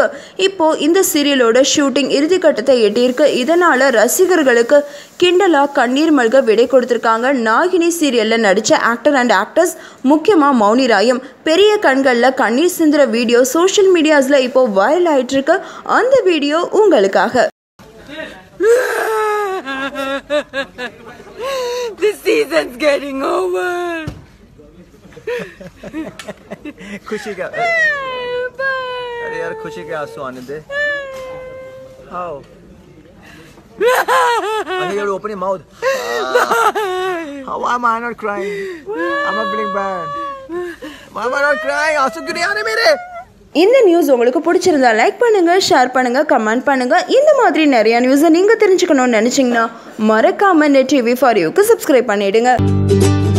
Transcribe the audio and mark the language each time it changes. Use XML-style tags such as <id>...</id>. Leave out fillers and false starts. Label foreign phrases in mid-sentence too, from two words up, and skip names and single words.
<ta>இப்போ இந்த சீரியலோட ஷூட்டிங் இறுதிக்கட்டத்தை எட்டியிருக்கு. இதனால ரசிகர்களுக்கு கிண்டலா கண்ணீர் மல்க விடை கொடுத்துருக்காங்க. நாகினி சீரியல்ல நடிச்ச</ta> <en>actor and actress,</en> <ta>முக்கியமா மௌனிராயும் பெரிய கண்களில் கண்ணீர் சிந்துற வீடியோ</ta> <en>social medias</en> <ta>இப்போ வைரல் ஆயிட்டு இருக்கு. அந்த வீடியோ உங்களுக்காக.</ta> <en>The season's getting over.</en> <hi>खुशी का अरे यार खुशी के आंसू आने दे.</hi> <en>How? I hear you open your mouth. How am I not crying? I'm not feeling bad. Why am I not crying?</en> <hi>आंसू क्यों नहीं आ रहे मेरे?</hi> <ta>இந்த நியூஸ் உங்களுக்கு பிடிச்சிருந்தா லைக் பண்ணுங்க, ஷேர் பண்ணுங்க, கமெண்ட் பண்ணுங்க. இந்த மாதிரி நிறைய நியூஸை நீங்க தெரிஞ்சுக்கணும்னு நினைச்சீங்கன்னா மறக்காம நெட் டிவி ஃபார் யூக்கு சப்ஸ்கிரைப் பண்ணிடுங்க.</ta>